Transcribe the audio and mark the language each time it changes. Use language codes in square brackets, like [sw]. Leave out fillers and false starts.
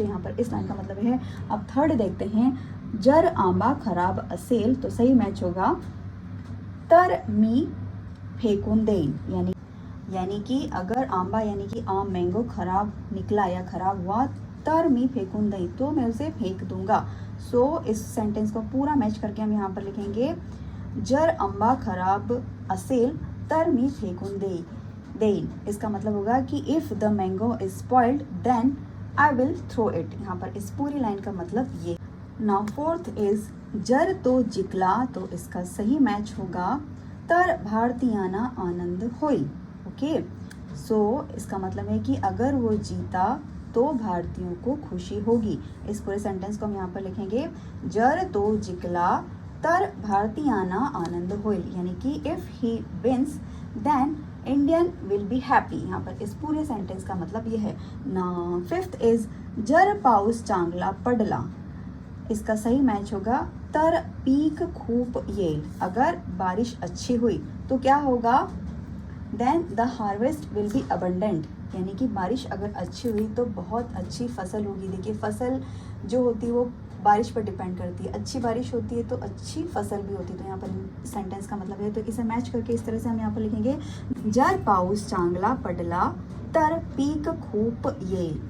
[hi] यहाँ पर इस लाइन का मतलब है। अब थर्ड देखते हैं, [mr] जर आंबा खराब असेल, [hi] तो सही मैच होगा [mr] तर मी फेकून देईन, [hi] यानी कि अगर आंबा यानी कि आम मैंगो खराब निकला या खराब हुआ तर मी फेकून देईन, तो मैं उसे फेंक दूंगा। सो इस सेंटेंस को पूरा मैच करके हम यहाँ पर लिखेंगे, [mr] जर आंबा खराब असेल तर मी फेकून देईन। [hi] इसका मतलब होगा कि [en] If the mango is spoiled then I will throw it. [hi] यहाँ पर इस पूरी लाइन का मतलब ये। [en] now fourth is, [mr] जर तो जिंकला, [hi] तो इसका सही मैच होगा [mr] तर भारतीयांना आनंद होईल। [hi] ओके, सो इसका मतलब है कि अगर वो जीता तो भारतीयों को खुशी होगी। इस पूरे सेंटेंस को हम यहाँ पर लिखेंगे, [mr] जर तो जिंकला तर भारतीयांना आनंद होईल, [hi] यानी कि [en] If he wins then Indian will be happy. [hi] यहाँ पर इस पूरे सेंटेंस का मतलब ये है ना। [mr] फिफ्थ इज, जर पाऊस चांगला पडला, [hi] इसका सही मैच होगा [mr] तर पीक खूप येईल। [hi] अगर बारिश अच्छी हुई तो क्या होगा, [en] then the harvest will be abundant, [hi] यानी कि बारिश अगर अच्छी हुई तो बहुत अच्छी फसल होगी। देखिए फसल जो होती है वो बारिश पर डिपेंड करती है, अच्छी बारिश होती है तो अच्छी फसल भी होती है। तो यहाँ पर सेंटेंस का मतलब है, तो इसे मैच करके इस तरह से हम यहाँ पर लिखेंगे, [mr] जर पाऊस चांगला पडला तर पीक खूप येईल।